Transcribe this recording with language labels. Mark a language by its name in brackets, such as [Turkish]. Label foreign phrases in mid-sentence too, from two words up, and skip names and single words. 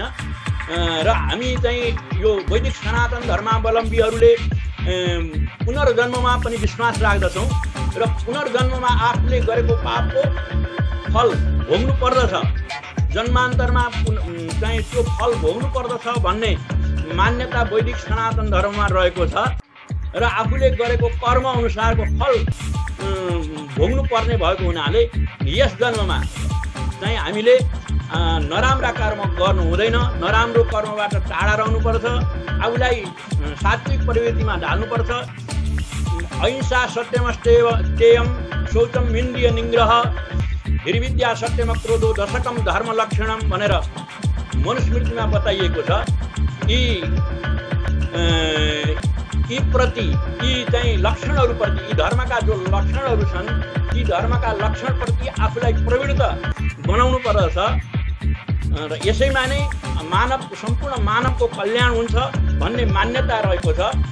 [Nepali] र हामी चाहिँ यो वैदिक सनातन धर्मावलम्बीहरूले पुनर्जन्ममा पनि विश्वास राख्दछौँ र पुनर्जन्ममा आफूले गरेको पापको फल भोग्नु पर्दछ, जन्मान्तरमा चाहिँ त्यो फल भोग्नु पर्दछ भन्ने मान्यता वैदिक सनातन धर्ममा रहेको छ। र आफूले गरेको कर्म अनुसारको फल भोग्नु पर्ने भएको हुनाले यस जन्ममा चाहिँ हामीले नराम्रा कर्म गर्नु हुँदैन, नराम्रो कर्मबाट टाढा रहनुपर्छ, आफूलाई सात्विक प्रवृत्तिमा ढाल्नुपर्छ। [Sanskrit] अहिंसा सत्यमस्तेयम शौचम इन्द्रिय निग्रह निर्विद्या सत्यम क्रोधो दशकम धर्म लक्षणम [Nepali] भनेर मनुस्मृतिमा बताइएको छ। यी चाहिँ लक्षणहरूप्रति, यी धर्मका जो लक्षणहरू छन् ती धर्मका लक्षणप्रति आफूलाई प्रवृत्त बनाउनु पर्दछ र यसैमा नै सम्पूर्ण मानवको कल्याण हुन्छ भन्ने मान्यता रहेको छ।